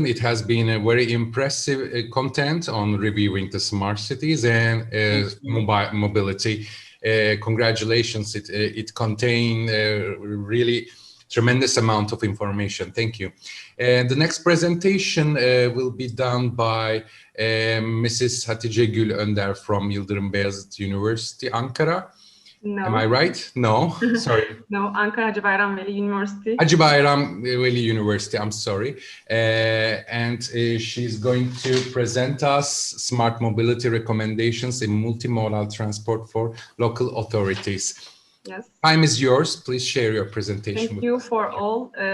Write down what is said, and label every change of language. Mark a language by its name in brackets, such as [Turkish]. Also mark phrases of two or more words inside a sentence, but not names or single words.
[English] It has been a very impressive content on reviewing the smart cities and mobile mobility. Congratulations. It contained really tremendous amount of information. Thank you. And the next presentation will be done by Mrs. Hatice Gül Önder from Yıldırım Beyazıt University, Ankara. No. Am I right? No, sorry. No, Ankara Hacı Bayram Veli University. Hacı Bayram Veli University, I'm sorry. And she's going to present us smart mobility recommendations in multimodal transport for local authorities. Yes. Time is yours. Please share your presentation. Thank you for all.